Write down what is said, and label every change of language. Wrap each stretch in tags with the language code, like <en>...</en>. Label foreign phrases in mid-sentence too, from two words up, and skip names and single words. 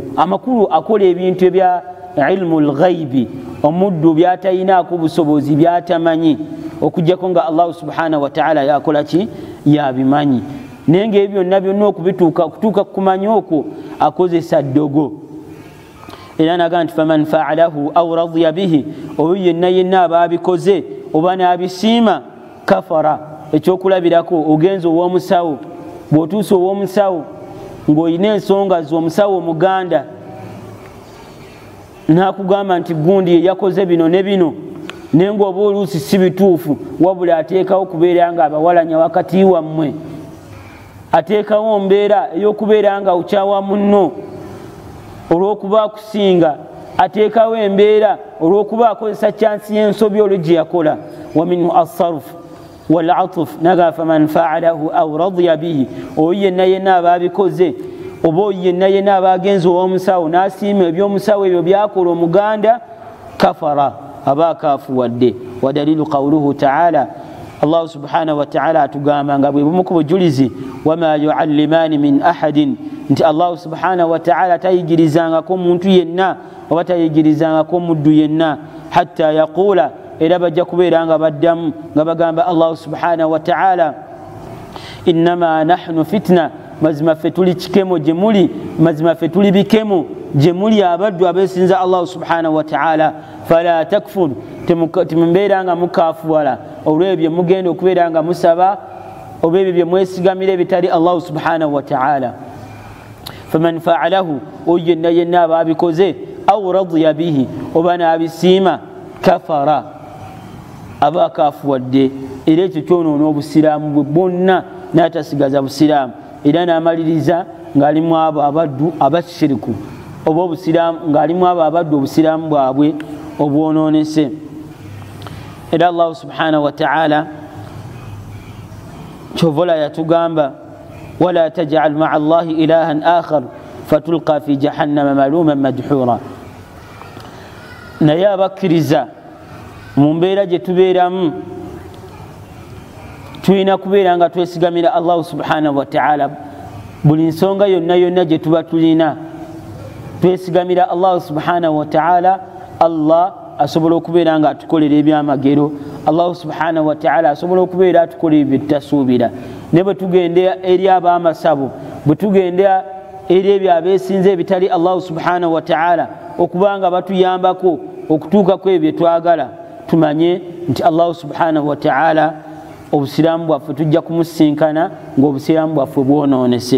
<lg>Amakulu akola ebintu ebya</lg> <ar>علم الغيب,</ar> <lg>omuddu by'atayinaako busobozi, by'atamanyi, okujjako nga</lg> <ar>الله سبحانه وتعالى</ar> <lg>yakola ki? Yabimanyi. Naye ng'ebyo byonna byonna okutuuka kumanya okwo akozesa ddogo. Era naga nti</lg> <ar>فمن فعله أو رضي به,</ar> <lg>oyo yenna aba abikoze oba n'abisiima, kafara. Ekyokulabirako, ogenza ow'omusawo, bw'otuusa ow'omusawo ng'olina ensonga z'omusawo omuganda n'akugamba nti gundi ye yakoze bino ne bino, naye ng'oba oluusi si bituufu, wabula ateekawo kubeera nga abawalanya wakati wammwe, ateekawo mbeera ey'okubeera nga okyawa munno olw'okuba akusinga, ateekawo embeera olw'okuba akozesa kyansi y'ensobi olwo gye yakola.</lg> <ar>ومنه الصرف والعطف, naga فمن فعله أو رضي به,</ar> <lg>oyo yenna aba abikoze, oba oyo yenna aba agenza ow'omusawo n'asiima eby'omusawo ebyo byakola omuganda, kafara, aba akaafuwadde.</lg> <ar>والدليل قوله تعالى, الله سبحانه وتعالى</ar> <lg>atugamba nga bwe bumu ku bujulizi,</lg> <ar>وما يعلمان من أحد,</ar> <lg>nti Allah</lg> <ar>سبحانه وتعالى</ar> <lg>tayigirizangako muntu yenna oba tayigirizangako muddu yenna,</lg> <ar>حتى يقولا,</ar> <lg>era bajja kubeera nga baddamu nga bagamba</lg> <ar>الله سبحانه وتعالى, إنما نحن فتنة,</ar> <lg>mazima ffe tuli kikemo gye muli, mazima ffe tuli bikemo gye muli abaddu abeesinza</lg> <ar>الله سبحانه وتعالى, فلا تكفر,</ar> <lg>temumbeera nga mukaafuwala olw'ebyo mugenda okubeera nga musaba oba ebyo bye mwesigamira ebitali</lg> <ar>الله سبحانه وتعالى. فمن فعله,</ar> <lg>oyo yenna aba abikoze,</lg> <ar>أو رضي به,</ar> <lg>oba n'abisiima, kafara, aba akaafuwadde. Era ekyo kyonoona obusiraamu bwe bwonna n'atasigaza busiraamu. Era n'amaliriza ng'alimu abo abaddu abashiriku, oba obusiraamu ng'alimu abo abaddu obusiraamu bwabwe obwonoonese. Era</lg> <ar>الله سبحانه وتعالى</ar> <lg>kyovola yatugamba,</lg> <ar>ولا تجعل مع الله إلها آخر فتلقى في جهنم ملوما مدحورا.</ar> <lg>Naye abakkiriza mu mbeera gye tubeeramu tulina kubeera nga twesigamira</lg> <ar>الله سبحانه وتعالى.</ar> <lg>Buli nsonga yonna gye tuba tulina twesigamira</lg> <ar>الله سبحانه وتعالى.</ar> <lg>Allah asobola okubeera nga atukolera ebyamagero.</lg> <ar>الله سبحانه وتعالى</ar> <lg>asobola okubeera atukolera ebitasuubira. Ne bwe tugenda eri ab'amasabo, bwe tugenda eri ebyo abeesinze ebitali</lg> <ar>الله سبحانه وتعالى</ar> <lg>okubanga batuyambako okutuuka ku ebyo twagala, tumanye nti</lg> <ar>الله سبحانه وتعالى</ar> <lg>obusiraamu bwaffe tujja kumusinkana ng'obusiraamu bwaffe bwonoonese.</lg>